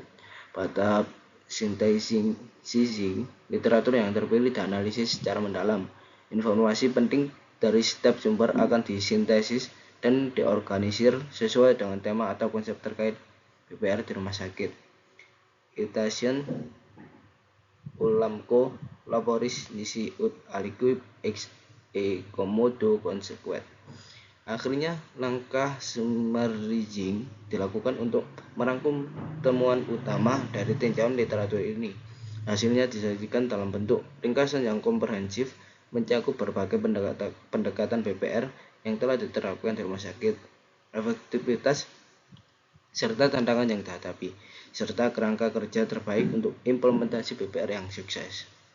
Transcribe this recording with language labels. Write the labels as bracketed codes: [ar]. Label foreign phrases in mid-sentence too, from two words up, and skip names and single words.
[id] Pada tahap synthesizing, literatur yang terpilih dianalisis secara mendalam. Informasi penting dari setiap sumber akan disintesis dan diorganisir sesuai dengan tema atau konsep terkait BPR di rumah sakit. Citation Ulamco laboris nisi ut aliquip ex commodo consequet. Akhirnya, langkah summarizing dilakukan untuk merangkum temuan utama dari tinjauan literatur ini. Hasilnya disajikan dalam bentuk ringkasan yang komprehensif, mencakup berbagai pendekatan BPR yang telah diterapkan di rumah sakit, efektivitas serta tantangan yang dihadapi, serta kerangka kerja terbaik untuk implementasi PPR yang sukses.